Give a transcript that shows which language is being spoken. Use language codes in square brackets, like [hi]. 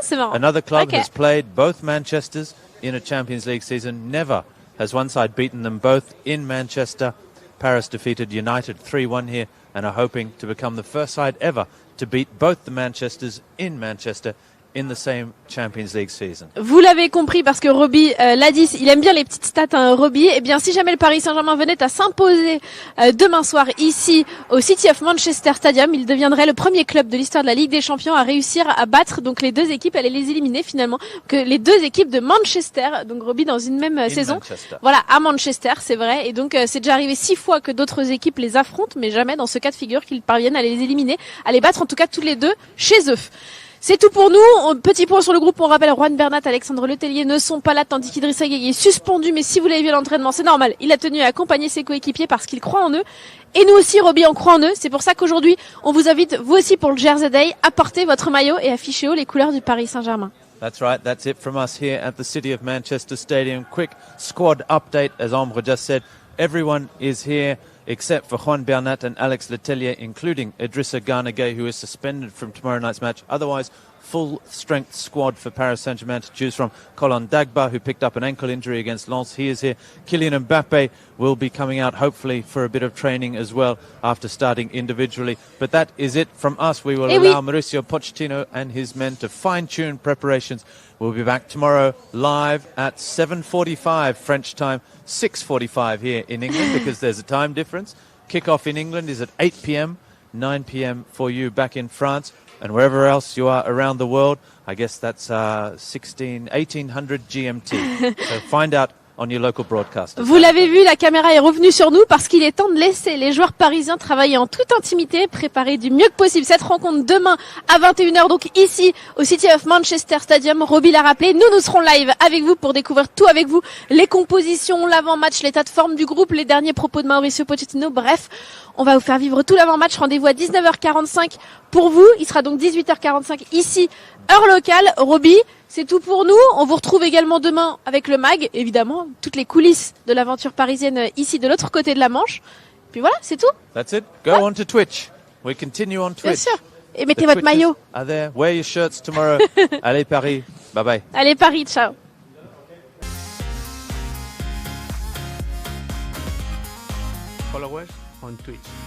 [en] Another club has played both Manchesters in a Champions League season. Never has one side beaten them both in Manchester. Paris defeated United 3-1 here and are hoping to become the first side ever to beat both the Manchesters in Manchester in the same Champions League season. [fr] Vous l'avez compris parce que Robbie l'a dit, il aime bien les petites stats, hein, Robbie. Eh bien, si jamais le Paris Saint-Germain venait à s'imposer demain soir ici au City of Manchester Stadium, il deviendrait le premier club de l'histoire de la Ligue des Champions à réussir à battre donc les deux équipes, à les éliminer finalement, que les deux équipes de Manchester. Donc Robbie dans une même saison. Manchester. Voilà, à Manchester, c'est vrai. Et donc c'est déjà arrivé 6 fois que d'autres équipes les affrontent, mais jamais dans ce cas de figure qu'ils parviennent à les éliminer, à les battre en tout cas tous les deux chez eux. C'est tout pour nous. Petit point sur le groupe. On rappelle, Juan Bernat, Alexandre Letellier ne sont pas là, tandis qu'Idrissa Gueye est suspendu. Mais si vous l'avez vu à l'entraînement, c'est normal. Il a tenu à accompagner ses coéquipiers parce qu'il croit en eux. Et nous aussi, Robbie, on croit en eux. C'est pour ça qu'aujourd'hui, on vous invite, vous aussi, pour le Jersey Day, à porter votre maillot et afficher haut les couleurs du Paris Saint-Germain. [en] That's right. That's it from us here at the City of Manchester Stadium. Quick squad update, as Ombre just said. Everyone is here except for Juan Bernat and Alex Letellier, including Idrissa Gana Gueye, who is suspended from tomorrow night's match. Otherwise, full-strength squad for Paris Saint-Germain to choose from. Colin Dagba, who picked up an ankle injury against Lens, he is here. Kylian Mbappe will be coming out, hopefully, for a bit of training as well after starting individually. But that is it from us. We will allow Mauricio Pochettino and his men to fine-tune preparations. We'll be back tomorrow live at 7:45 French time, 6:45 here in England because there's a time difference. Kickoff in England is at 8 p.m., 9 p.m. for you back in France. And wherever else you are around the world, I guess that's 1800 GMT. So find out on your local broadcaster. [fr] Vous l'avez vu, la caméra est revenue sur nous parce qu'il est temps de laisser les joueurs parisiens travailler en toute intimité, préparer du mieux que possible cette rencontre demain à 21h, donc ici au City of Manchester Stadium. Robbie l'a rappelé, nous serons live avec vous pour découvrir tout avec vous, les compositions, l'avant-match, l'état de forme du groupe, les derniers propos de Mauricio Pochettino, bref, on va vous faire vivre tout l'avant-match. Rendez-vous à 19h45 pour vous, il sera donc 18h45 ici, heure locale. Robbie, c'est tout pour nous. On vous retrouve également demain avec le MAG, évidemment, toutes les coulisses de l'aventure parisienne ici de l'autre côté de la Manche. Puis voilà, c'est tout. [en] That's it. Go on to Twitch. We continue on Twitch. [fr] Bien sûr. Et mettez votre maillot. [en] Are there. Wear your shirts tomorrow. [fr] Allez Paris. Bye bye. Allez Paris, ciao. [en] Followers on Twitch.